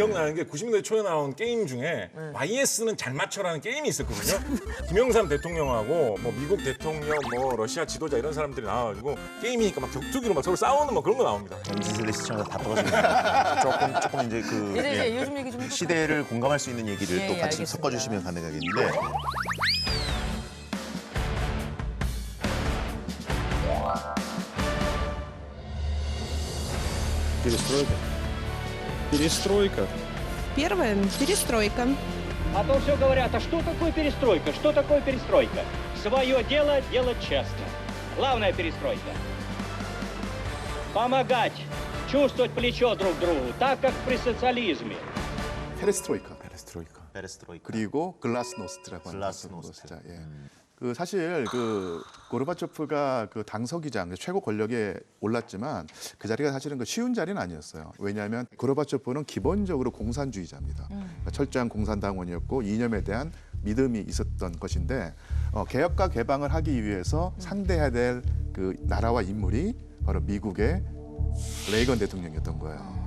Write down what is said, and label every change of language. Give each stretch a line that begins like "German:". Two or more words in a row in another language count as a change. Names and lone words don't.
Korean: 기억나는 게 90년대 초에 나온 게임 중에 YS는 잘 맞춰라는 게임이 있었거든요. 김영삼 대통령하고 뭐 미국 대통령, 뭐 러시아 지도자 이런 사람들이 나와가지고 게임이니까 막 격투기로 막 서로 싸우는 뭐 그런 거 나옵니다. MZ세대 시청자 다 떠가지고 조금 이제 그 이제 요즘 얘기 좀 해볼까요? 시대를 공감할 수 있는 얘기를 예, 또 예, 같이 알겠습니다. 섞어주시면 가능하겠는데
Russian: Перестройка. Первое – перестройка. А то все говорят, а что такое перестройка? Что такое перестройка? Свое дело делать честно. Главная перестройка. Помогать чувствовать плечо друг к другу, так как при социализме.
Korean: 페레스트로이카 베레스트로이카. 그리고 글라스노스트라고 하는 글라스노스트. 것이죠. 예. 그 사실 그 고르바초프가 그 당서기장 최고 권력에 올랐지만 그 자리가 사실은 그 쉬운 자리는 아니었어요. 왜냐하면 고르바초프는 기본적으로 공산주의자입니다. 그러니까 철저한 공산당원이었고 이념에 대한 믿음이 있었던 것인데 개혁과 개방을 하기 위해서 상대해야 될 그 나라와 인물이 바로 미국의 레이건 대통령이었던 거예요.